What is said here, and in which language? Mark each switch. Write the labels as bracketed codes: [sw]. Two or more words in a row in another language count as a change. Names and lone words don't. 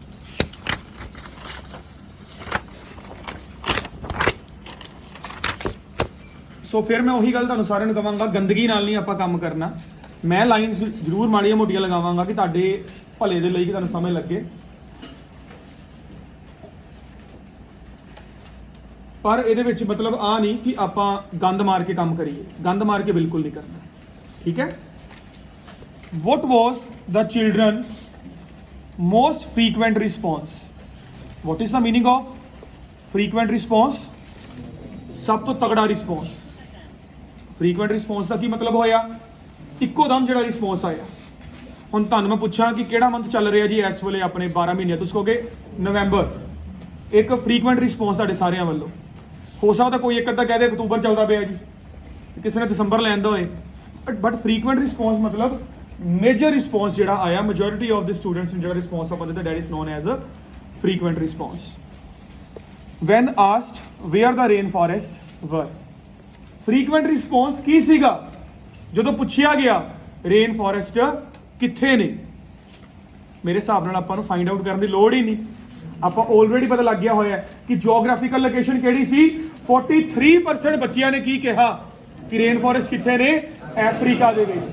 [pa] ਸੋ ਫਿਰ ਮੈਂ ਉਹੀ ਗੱਲ ਤੁਹਾਨੂੰ ਸਾਰਿਆਂ ਨੂੰ ਕਹਾਂਗਾ ਗੰਦਗੀ ਨਾਲ ਨਹੀਂ ਆਪਾਂ ਕੰਮ ਕਰਨਾ ਮੈਂ ਲਾਈਨਸ ਜ਼ਰੂਰ ਮਾੜੀਆਂ ਮੋਟੀਆਂ ਲਗਾਵਾਂਗਾ ਕਿ ਤੁਹਾਡੇ ਭਲੇ ਦੇ ਲਈ ਕਿ ਤੁਹਾਨੂੰ ਸਮਝ ਲੱਗੇ ਪਰ ਇਹਦੇ ਵਿੱਚ ਮਤਲਬ ਆ ਨਹੀਂ ਕਿ ਆਪਾਂ ਗੰਦ ਮਾਰ ਕੇ ਕੰਮ ਕਰੀਏ ਗੰਦ ਮਾਰ ਕੇ ਬਿਲਕੁਲ ਨਹੀਂ ਕਰਨਾ ਠੀਕ ਹੈ [en] what was the children most frequent response what is the meaning of frequent response [pa] ਸਭ ਤੋਂ ਤਗੜਾ ਰਿਸਪੌਂਸ [en] frequent response [pa] ਦਾ ਕੀ ਮਤਲਬ ਹੋਇਆ ਇੱਕੋ ਦਮ ਜਿਹੜਾ ਰਿਸਪੌਂਸ ਆਇਆ ਹੁਣ ਤੁਹਾਨੂੰ ਮੈਂ ਪੁੱਛਾਂ ਕਿ ਕਿਹੜਾ ਮੰਥ ਚੱਲ ਰਿਹਾ ਜੀ ਇਸ ਵੇਲੇ ਆਪਣੇ 12 ਮਹੀਨੇ ਤੁਸੀਂ ਕਹੋਗੇ ਨਵੰਬਰ ਇੱਕ [en] frequent response [pa] ਤੁਹਾਡੇ ਸਾਰਿਆਂ ਵੱਲੋਂ ਹੋ ਸਕਦਾ ਕੋਈ ਇੱਕ ਅੱਧਾ ਕਹਿ ਦੇ ਅਕਤੂਬਰ ਚੱਲਦਾ ਪਿਆ ਜੀ ਕਿਸੇ ਨੇ ਦਸੰਬਰ ਲੈਂਦਾ ਹੋਏ [en] but frequent response [pa] ਮਤਲਬ [en] major response [pa] ਜਿਹੜਾ ਆਇਆ [en] majority of the students [pa] ਨੂੰ ਜਿਹੜਾ ਰਿਸਪੌਂਸ ਆਪਾਂ ਦਿੰਦੇ [en] that is known as a frequent response when asked where the rainforest were frequent response [pa] ਕੀ ਸੀਗਾ ਜਦੋਂ ਪੁੱਛਿਆ ਗਿਆ [en] rain forest [pa] ਕਿੱਥੇ ਨੇ ਮੇਰੇ ਹਿਸਾਬ ਨਾਲ ਆਪਾਂ ਨੂੰ [en] find out [pa] ਕਰਨ ਦੀ ਲੋੜ ਹੀ ਨਹੀਂ ਆਪਾਂ ਆਲਰੇਡੀ ਪਤਾ ਲੱਗ ਗਿਆ ਹੋਇਆ ਕਿ [en] geographical location [pa] ਕਿਹੜੀ ਸੀ 43% ਬੱਚਿਆਂ ਨੇ ਕੀ ਕਿਹਾ ਕਿ [en] rain forest [pa] ਕਿੱਥੇ ਨੇ ਅਫਰੀਕਾ ਦੇ ਵਿੱਚ